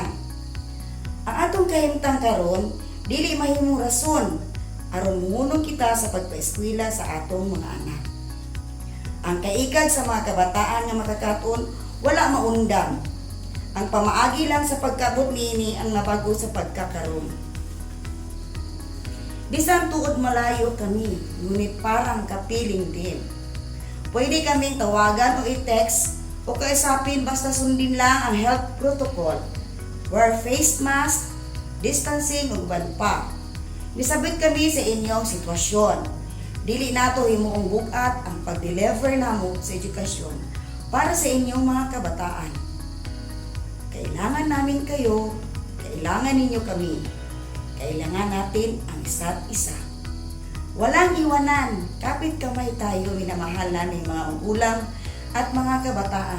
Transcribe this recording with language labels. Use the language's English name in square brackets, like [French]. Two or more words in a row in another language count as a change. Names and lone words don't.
[Cebuano] Ang atong kahimtang karon dili mahimong rason aron muhunong kita sa pagpaeskwela sa atong mga anak. Ang kaikag sa mga kabataan nga makakaton wala maundang. Ang pamaagi lang sa pagkabot niini ang nabago sa pagkakaroon. Bisan tuod [Filipino] malayo kami, ngunit parang kapiling din. Pwede kaming tawagan o i-text o kausapin basta sundin lang ang health protocol. [English] Wear face mask, distancing [Cebuano] ug uban pa. Misabit kami sa inyong sitwasyon. Dili nato himuong bugat ang pag-deliver namo sa edukasyon para sa inyong mga kabataan. [Filipino] Kailangan namin kayo, kailangan ninyo kami. Kailangan natin ang isa't isa. Walang iwanan, kapit kamay tayo minamahal namin mga magulang at mga kabataan.